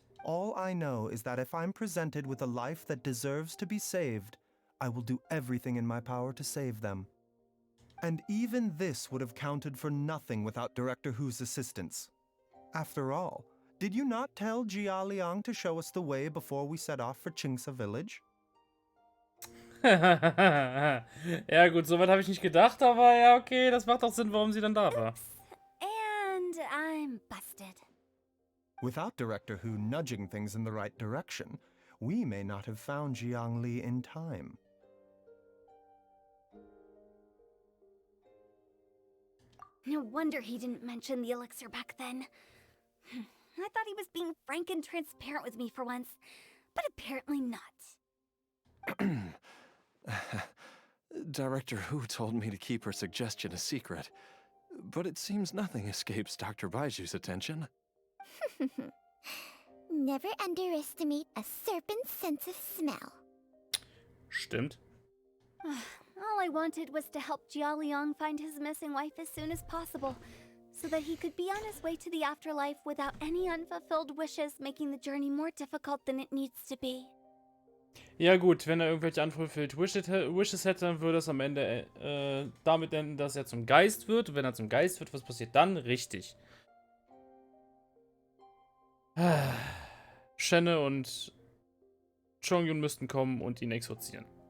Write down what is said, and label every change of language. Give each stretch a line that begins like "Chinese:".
English: All I know is that if I'm presented with a life that deserves to be saved, I will do everything in my power to save them. And even this would have counted for nothing without Director Hu's assistance. After all, did you not tell Jialiang to show us the way before we set off for Qingce Village?
German: Ja gut, soweit habe ich nicht gedacht, aber ja, okay, das macht auch Sinn, warum sie dann da war.
English: And I'm busted. Without Director Hu nudging things in the right direction, we may not have found Jiangli in time. No wonder he didn't mention the elixir back then. I thought he was being frank and transparent with me for once, but apparently not. Director Hu told me to keep her suggestion a secret, but it seems nothing escapes Dr. Baizhou's attention. Never underestimate a serpent's sense of smell.
German: Stimmt.
English: All I wanted was to help Jialiang find his missing wife as soon as possible, so that he could be on his way to the afterlife without any unfulfilled wishes making the journey more difficult than it needs to be.
German: Ja gut, wenn er irgendwelche
English: unfulfilled Wishes
German: hätte, dann würde es am Ende damit enden, dass er zum Geist wird. Und wenn er zum Geist wird, was passiert dann? Richtig. Shenne und Chongyun müssten kommen und ihn exorzieren.